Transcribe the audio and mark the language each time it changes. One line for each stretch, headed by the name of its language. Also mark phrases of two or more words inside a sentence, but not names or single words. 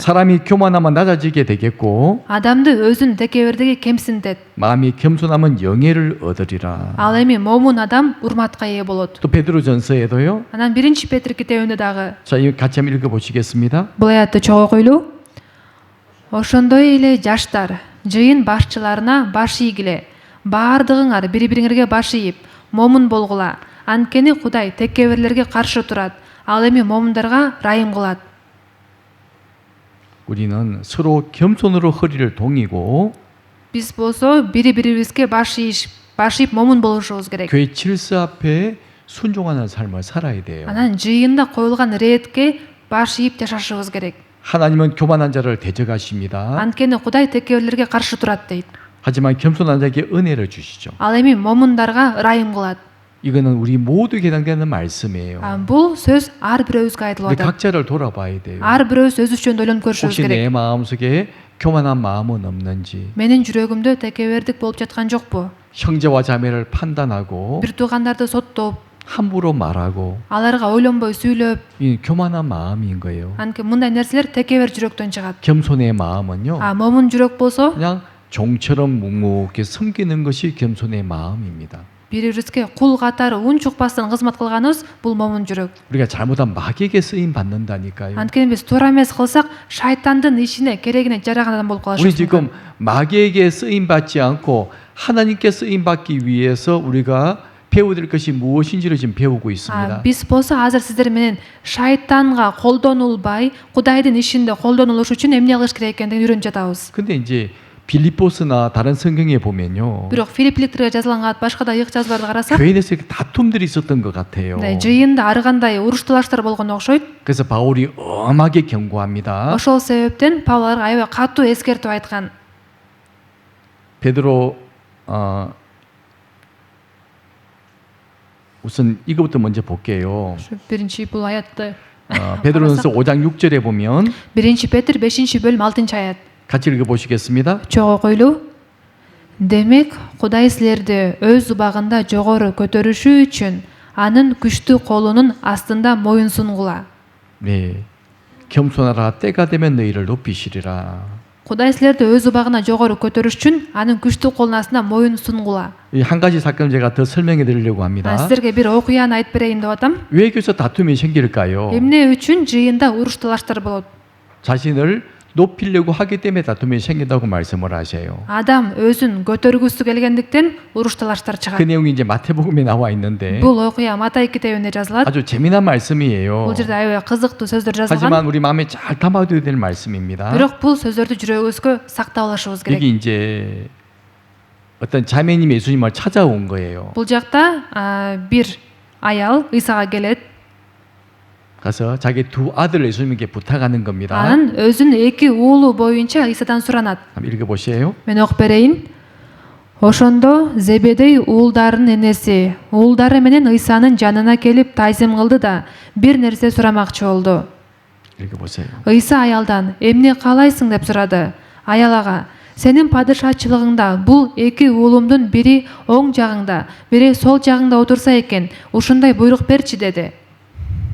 Korean: 사람이 교만하면 낮아지게 되겠고
Kyrgyz: Адамды өзүн текебердиги кемсинтет.
Korean: 마음이 겸손하면 영예를 얻으리라.
Kyrgyz: Ал эми момун адам урматка ээ болот.
Korean: 또 베드로전서에도요.
Kyrgyz: Анан 1 Петр китебинде дагы
Korean: 자, 이거 같이 한번 읽어보시겠습니다.
Kyrgyz: бул аятты чоң окуйлуу. Ошондой эле жаштар, жыйын башчыларына баш ийгиле. Баардыгыңар бири-бириңерге баш ийип, момун болгула. Анткени Кудай текеберлерге каршы турат. Ал эми момундарга райым кылат.
Korean: 우리는 서로 겸손으로 허리를 동이고
Kyrgyz: Биз болсо бири-бирибизге баш ийип момун болушубуз керек.
Korean: 교회 질서 앞에 순종하는 삶을 살아야 돼요.
Kyrgyz: Анан жыйында коюлган иретке баш ийип жашашыбыз керек.
Korean: 하나님은 교만한 자를 대적하십니다.
Kyrgyz: Анткени Кудай текеберлерге каршы турат дейт.
Korean: 하지만 겸손한 자에게 은혜를 주시죠.
Kyrgyz: Ал эми момундарга райым кылат.
Korean: 이거는 우리 모두에게 해당되는 말씀이에요.
Kyrgyz: Бул сөз ар бирөөбүзгө айтылып
Korean: 우리
Kyrgyz: атат.
Korean: 각자를 돌아봐야 돼요.
Kyrgyz: Ар бирөөбүз өзүбүз жөнүндө ойлонуп көрүшүбүз
Korean: 혹시 내
Kyrgyz: керек.
Korean: 마음속에 교만한 마음은 없는지,
Kyrgyz: Менин жүрөгүмдө текебердик болуп жаткан жокпу?
Korean: 형제와 자매를 판단하고
Kyrgyz: Бир туугандарды соттоп,
Korean: 함부로 말하고
Kyrgyz: аларга ойлонбой сүйлөп,
Korean: 이 교만한 마음인 거예요.
Kyrgyz: анткени мындай нерселер текебер жүрөктөн чыгат.
Korean: 겸손의 마음은요.
Kyrgyz: момун жүрөк болсо
Korean: 그냥 종처럼 묵묵히 섬기는 것이 겸손의 마음입니다.
Kyrgyz: бири-бирибизге кул катары ун чукпастан кызмат кылганыбыз бул момун жүрөк.
Korean: 우리가 잘못한 마귀에게 쓰임 받는다니까요.
Kyrgyz: Анткени биз туура эмес кылсак, шайтандын ишине, керегине жараган адам болуп
Korean: 우리
Kyrgyz: калышыбыз
Korean: 지금 마귀에게 쓰임 받지 않고 하나님께 쓰임 받기 위해서 우리가 배워야 될 것이 무엇인지를 지금 배우고 있습니다.
Kyrgyz: Биз болсо азыр сиздер менен шайтанга колдонулбай, Кудайдын ишинде колдонулуш үчүн эмне кылыш керек экендигин үйрөнүп жатабыз.
Korean: 근데 이제 빌립보스나 다른 성경에 보면요.
Kyrgyz: Бирок Филиппиликтерге жазылган башка да ыйык жазууларды карасак,
Korean: 교회 내에서 이렇게 다툼들이 있었던 것 같아요.
Kyrgyz: жыйында ар кандай уруш талаштар болгон окшойт.
Korean: 그래서 바울이 엄하게 경고합니다.
Kyrgyz: Ошол себептен Павел аларга аябай катуу эскертип айткан.
Korean: 베드로 우선 이거부터 먼저 볼게요.
Kyrgyz: Биринчи бул аятты.
Korean: 베드로전서 5장 6절에 보면
Kyrgyz: 1 Петр 5 бөлүм 6 аят.
Korean: 같이 읽어보시겠습니다.
Kyrgyz: Чоң окуйлуу. Демек, Кудай силерди өз убагында жогору көтөрүшү үчүн анын күчтүү колунун астында моюн сунгула.
Korean: 네, 겸손하라 때가 되면 너희를 높이시리라.
Kyrgyz: Кудай силерди өз убагына жогору көтөрүш үчүн анын күчтүү колунун астында моюн сунгула.
Korean: 이 한 가지 사건을 제가 더 설명해 드리려고 합니다.
Kyrgyz: Сиздерге бир окуяны айтып берейин деп атам.
Korean: 왜 교회에서 다툼이 생길까요?
Kyrgyz: Эмне үчүн жыйында уруш талаштар болот?
Korean: 자신을 높이려고 하기 때문에 다툼이 생긴다고 말씀을 하세요.
Kyrgyz: Адам өзүн көтөргүсү келгендиктен уруш талаштар
Korean: 그
Kyrgyz: чыгат.
Korean: 내용이 이제 마태복음에 나와 있는데
Kyrgyz: Бул окуя Матай китебинде жазылат.
Korean: 아주 재미난 말씀이에요.
Kyrgyz: Бул жерде аябай кызыктуу сөздөр жазылган.
Korean: 하지만 우리 마음에 잘 담아둬야 될 말씀입니다.
Kyrgyz: Бирок бул сөздөрдү жүрөгүбүзгө сактап алышыбыз керек.
Korean: 여기 이제 어떤 자매님이 예수님을 찾아온 거예요.
Kyrgyz: Бул жакта бир аял Ыйсага келет.
Korean: 가서 자기 두 아들 예수님께 부탁하는 겁니다.
Kyrgyz: Анан өзүнүн эки уулу боюнча Ыйсадан суранат.
Korean: 한번 읽어보세요.
Kyrgyz: Мен окуп берейин. Ошондо Зебедей уулдарынын энеси уулдары менен Ыйсанын жанына келип тайзым кылды да бир нерсе сурамакчы болду.
Korean: 읽어보세요.
Kyrgyz: Ыйса аялдан эмне каалайсың деп сурады. Аял ага, сенин падышачылыгыңда бул эки уулумдун бири оң жагыңда, бири сол жагыңда отурса экен, ушундай буйрук берчи деди.